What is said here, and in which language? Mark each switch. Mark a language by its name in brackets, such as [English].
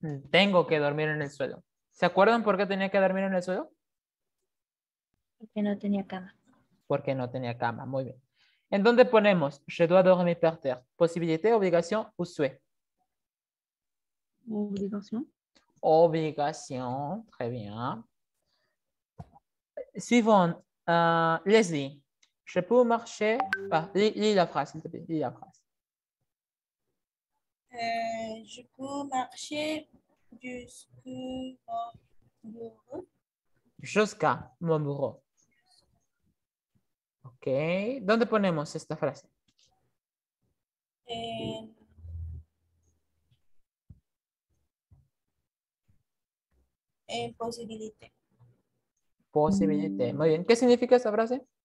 [Spanish] Tengo que dormir en el suelo. ¿Se acuerdan por qué tenía que dormir en el suelo? Porque no tenía cama. Porque no tenía cama. Muy bien. ¿En dónde ponemos [French] je dois dormir par terre? [Spanish] ¿Posibilité, obligación o souhait? Obligación. Obligación. [French] Très bien. Suivant. Leslie, Je peux marcher. Lis la phrase, s'il te plaît. Lis la phrase. Je peux marcher jusqu'à mon bureau. Jusqu'à mon bureau. Ok. [Spanish] ¿Dónde ponemos esta frase? En posibilidad. Posibilité. Muy bien. ¿Qué significa esta frase?